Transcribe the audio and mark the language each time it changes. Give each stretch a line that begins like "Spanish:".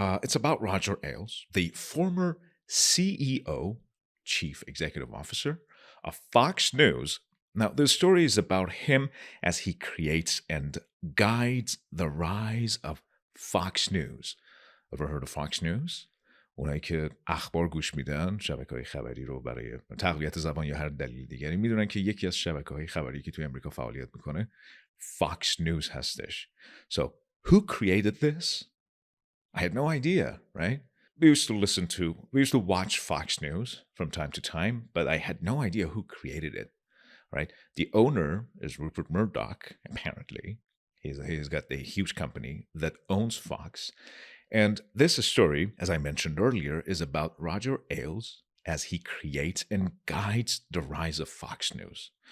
English: It's about Roger Ailes, the former CEO, Chief Executive Officer of Fox News. Now, the story is about him as he creates and guides the rise of Fox News. Ever heard of Fox News?
Persian: اونایی که اخبار گوش میدن، شبکه‌های خبری رو برای تقویت زبان یا هر دلیل دیگری میدونن که یکی از شبکه‌های خبری که توی امریکا فعالیت میکنه Fox News هستش.
English: So, who created this? I had no idea, right? We used to watch Fox News from time to time, but I had no idea who created it, right? The owner is Rupert Murdoch, apparently. He's got a huge company that owns Fox. And this story, as I mentioned earlier, is about Roger Ailes as he creates and guides the rise of Fox News.